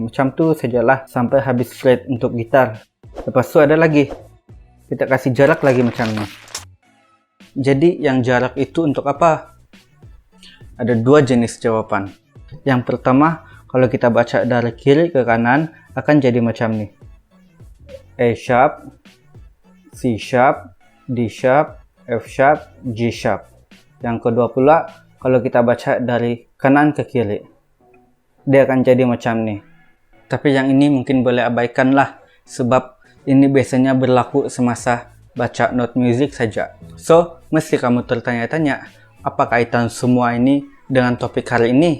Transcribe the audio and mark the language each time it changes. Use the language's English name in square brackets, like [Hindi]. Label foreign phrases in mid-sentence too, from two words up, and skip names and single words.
[Malay] Macam tu sajalah sampai habis fret untuk gitar. Lepas tu ada lagi. Kita kasih jarak lagi macam ni. Jadi yang jarak itu untuk apa? Ada 2 jenis jawapan. Yang pertama, kalau kita baca dari kiri ke kanan akan jadi macam ni. [English] E sharp, C sharp, D sharp, F sharp, G sharp. [Malay] Yang kedua pula, kalau kita baca dari kanan ke kiri, dia akan jadi macam ni. Tapi yang ini mungkin boleh abaikan lah, sebab ini biasanya berlaku semasa baca not music saja. So, mesti kamu tertanya-tanya, apa kaitan semua ini dengan topik hari ini?